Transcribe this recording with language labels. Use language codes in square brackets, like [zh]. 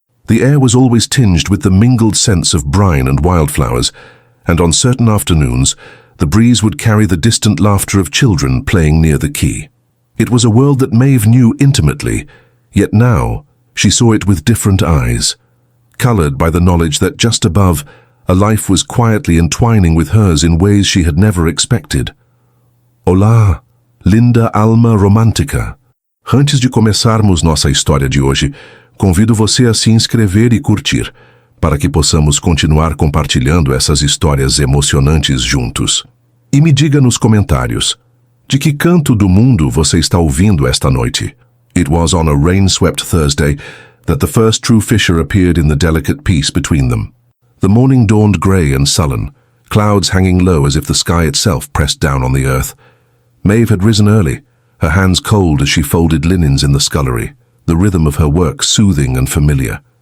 [en] The air was always tinged with the mingled scents of brine and wildflowers, and on certain afternoons, the breeze would carry the distant laughter of children playing near the quay. It was a world that Maeve knew intimately, yet now she saw it with different eyes, colored by the knowledge that just above, a life was quietly entwining with hers in ways she had never expected. [pt] Olá, linda alma romântica. Antes de começarmos nossa história de hoje, convido você a se inscrever e curtir, para que possamos continuar compartilhando essas histórias emocionantes juntos. E me diga nos comentários, de que canto do mundo você está ouvindo esta noite? [en] It was on a rain-swept Thursday that the first true fissure appeared in the delicate peace between them. The morning dawned grey and sullen, clouds hanging low as if the sky itself pressed down on the earth. Maeve had risen early, her hands cold as she folded linens in the scullery, the rhythm of her work soothing and familiar.